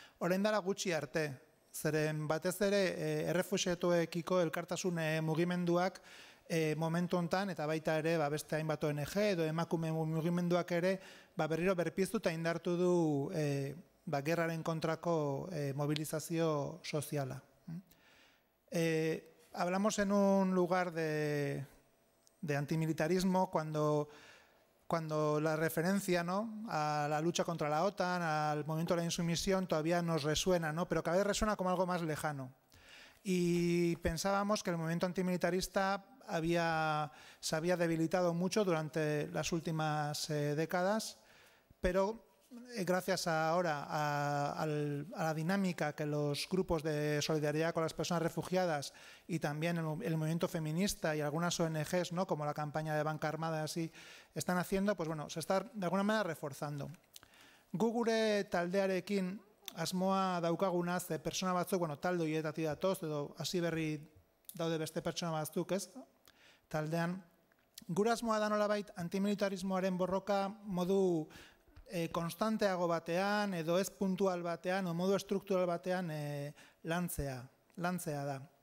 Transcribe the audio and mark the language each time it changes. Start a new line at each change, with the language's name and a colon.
Basque: Orain dara gutxi arte, zeren batez ere errefuxiatuekiko elkartasun mugimenduak momentu hontan, eta baita ere beste hainbat ONG edo emakume mugimenduak ere berriro berpiztu eta indartu du gerraren kontrako mobilizazio soziala.
Spanish: Hablamos en un lugar de antimilitarismo cuando la referencia a la lucha contra la OTAN, al movimiento de la insumisión, todavía nos resuena, pero cada vez resuena como algo más lejano. Y pensábamos que el movimiento antimilitarista se había debilitado mucho durante las últimas décadas, pero gracias ahora a la dinámica que los grupos de solidaridad con las personas refugiadas y también el movimiento feminista y algunas ONGs, como la campaña de Banca Armada, así están haciendo, se está de alguna manera reforzando.
Basque: Gu gure taldearekin asmoa daukagunaz, pertsona batzuk, talde horietatik datoz, edo hasi berri daude beste pertsona batzuk, ez? Taldean, gure asmoa da nolabait antimilitarismoaren borroka modu konstanteago batean, edo ez puntual batean, o modu estruktural batean lantzea da.